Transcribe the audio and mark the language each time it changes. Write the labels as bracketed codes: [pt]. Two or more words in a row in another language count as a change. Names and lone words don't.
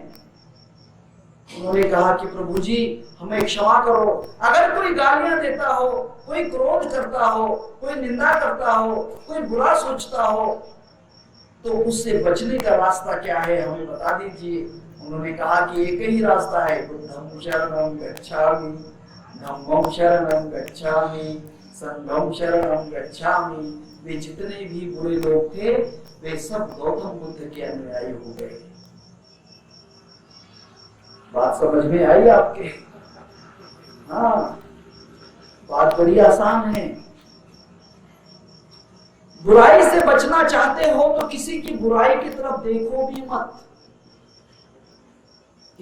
[hi] उन्होंने कहा कि प्रभु जी, हमें क्षमा करो। अगर कोई गालियां देता हो, कोई क्रोध करता हो, कोई निंदा करता हो, कोई बुरा सोचता हो, तो उससे बचने का रास्ता क्या है, हमें बता दीजिए। उन्होंने कहा कि एक ही रास्ता है, [pi] बुद्धं शरणं गच्छामि, धम्मं शरणं गच्छामि, संघं शरणं गच्छामि। [hi] वे जितने भी बुरे लोग थे, वे सब गौतम बुद्ध के अनुयायी हो गए। बात समझ में आई आपके? हाँ, बात बड़ी आसान है। बुराई से बचना चाहते हो तो किसी की बुराई की तरफ देखो भी मत।